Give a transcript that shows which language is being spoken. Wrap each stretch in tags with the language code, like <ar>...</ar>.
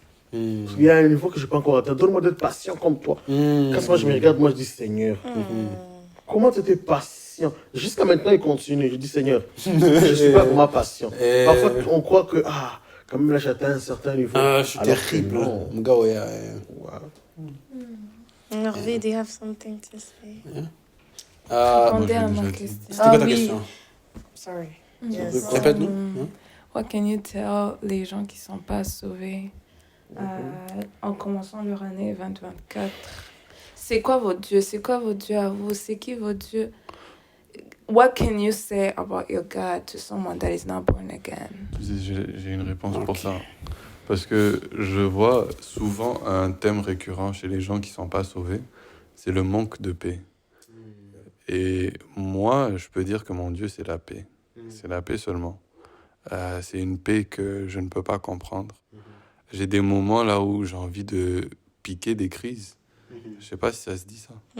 <fr>Parce qu'il y a un niveau que je n'ai pas encore atteint. Donne-moi d'être patient comme toi. Quand moi, je me regarde, moi, je dis, Seigneur, comment tu étais patient? Jusqu'à maintenant, il continue. Je dis, Seigneur, je ne suis pas vraiment patient. Parfois, on croit que, quand même, là, j'atteins un certain niveau. Je suis terrible. Mon gars, ouais.</fr> <en>Hervé, do you have something to say?</en> <fr>Répondez à ma question. C'était quoi ta question?</fr> <en>Sorry. Yes.</en> <fr>Répète-nous.</fr> <en>What can you tell</en> <fr>les gens qui sont pas sauvés en commençant leur année 2024. C'est quoi votre Dieu? C'est quoi votre Dieu à vous? C'est qui votre Dieu?</fr> <en>What can you say about your God to someone that is not born again?</en> <fr>J'ai une réponse pour ça. Parce que je vois souvent un thème récurrent chez les gens qui ne sont pas sauvés, c'est le manque de paix. Et moi, je peux dire que mon Dieu, c'est la paix. C'est la paix seulement. C'est une paix que je ne peux pas comprendre. J'ai des moments là où j'ai envie de piquer des crises. Je sais pas si ça se dit ça.</fr>